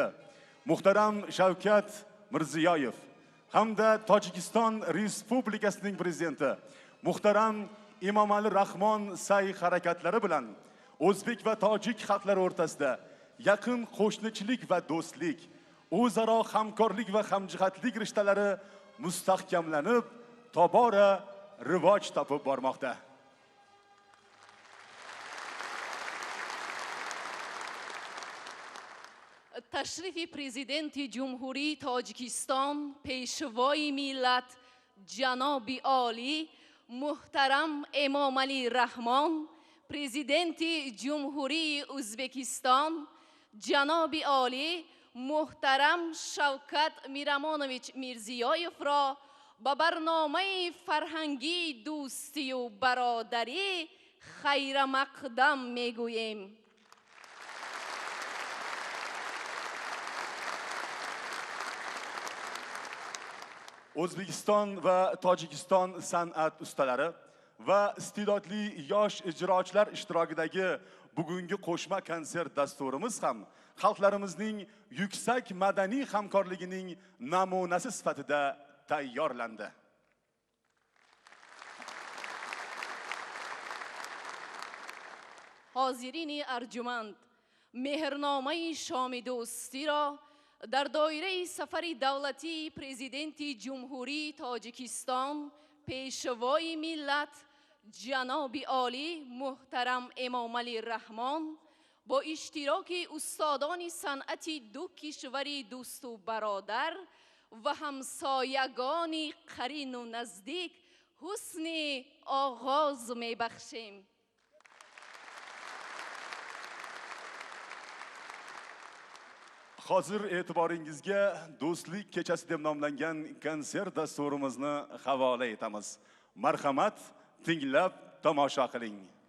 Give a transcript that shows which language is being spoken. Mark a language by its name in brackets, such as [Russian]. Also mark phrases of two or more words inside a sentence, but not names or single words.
[Uzbek] muhtaram Shavkat Mirziyoyev hamda Tojikiston Respublikasining prezidenti muhtaram Emomali Rahmon sa'y harakatlari bilan o'zbek va tojik xalqlari o'rtasida yaqin qo'shnichilik va do'stlik, o'zaro hamkorlik va hamjihatlik rishtalari mustahkamlanib, tobora rivoj topib bormoqda. [Tajik] تشریف پرزیدنت جمهوری تاجیکستان پیشوای ملت جناب عالی محترم امامعلی رحمان پرزیدنت جمهوری ازبکستان جناب عالی محترم شوکت میرمانویچ میرزیایف را با برنامه فرهنگی دوستی و برادری خیر مقدم میگوییم. [Uzbek] O'zbekiston va Tojikiston san'at ustalari va iste'dodli yosh ijrochilar ishtirokidagi bugungi qo'shma konsert dasturimiz ham xalqlarimizning yuksak madaniy hamkorligining namunasi sifatida tayyorlandi. [Tajik] حاضرین ارجمند، مهرنامه شام دوستی را در دایره سفر دولتی پرزیدنت جمهوری تاجیکستان پیشوای ملت جناب عالی محترم امامعلی رحمان با اشتراک استادان صنعت دو کشور دوست و برادر و همسایگان قرین و نزدیک حسن آغاز میبخشیم. [Uzbek] Hozir e'tiboringizga do'stlik kechasi deb nomlangan konsert dasturimizni havola etamiz. Marhamat, tinglab tomosha qiling.